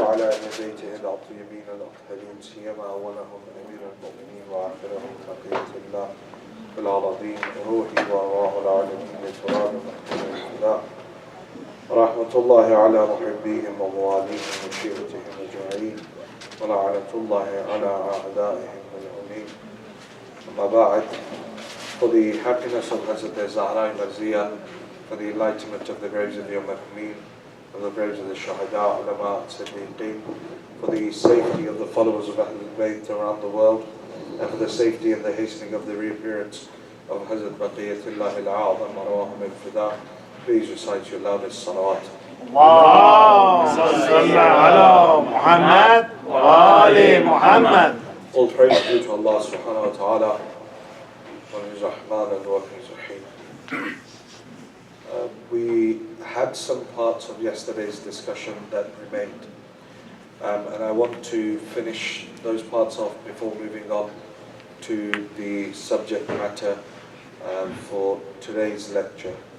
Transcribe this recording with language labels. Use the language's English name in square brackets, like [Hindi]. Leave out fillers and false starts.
[Arabic] وعلى أهل بيته الطيبين الأطهرين سيما أولهم أمير المؤمنين وآخرهم بقية الله في الأراضين روحي وأرواح العالمين تراب محمد الفداء. رحمة الله على محبيهم ومواليهم وشيعتهم أجمعين، ولعنة الله على أعدائهم الملعونين. [English] Amma ba'd, for the happiness of Hazrat Zahra Marziyah, for the enlightenment of the graves of the Ummaheen, of the graves of the Shahada, Ulama, Siddiqeen, for the safety of the followers of Ahl-ul-Bayt around the world, and for the safety and the hastening of the reappearance of Hazrat Baqiyatullah al-A'zam Arwahum al-Fida, please recite your loudest salawat. [Arabic] اللهم صل على محمد وآل محمد. [English] All praise due to Allah subhanahu wa ta'ala, wa his Rahman and wa his Rahim. We had some parts of yesterday's discussion that remained, and I want to finish those parts off before moving on to the subject matter for today's lecture.